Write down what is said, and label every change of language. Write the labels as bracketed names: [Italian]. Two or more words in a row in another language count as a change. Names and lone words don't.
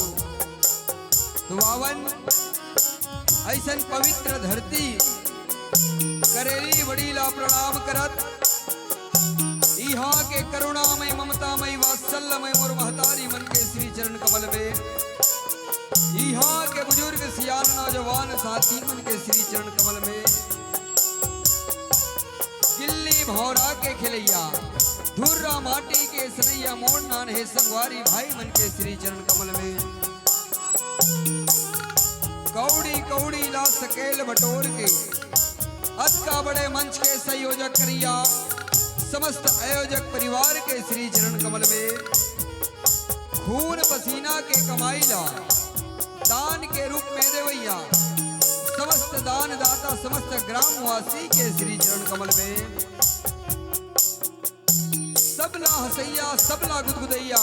[Chhattisgarhi] तो पावन ऐसन पवित्र धरती करेली बड़ीला प्रणाम करत, यहाँ के करुणामय ममतामय वात्सल्यमय मोर महतारी मन के श्री चरण कमल में, यहाँ के बुजुर्ग सियान नौजवान साथी मन के श्री चरण कमल में, गिल्ली भौरा के खिलैया धुर्रा माटी के सनैया मोर नान है संगवारी भाई मन के श्री चरण कमल में, कौड़ी कौड़ी ला सकेल बटोर के अक्का बड़े मंच के संयोजक करिया समस्त आयोजक परिवार के श्री चरण कमल में, खून पसीना के कमाई ला दान के रूप में देवैया समस्त दान दाता समस्त ग्रामवासी के श्री चरण कमल में सबला हसैया सबला गुदगुदैया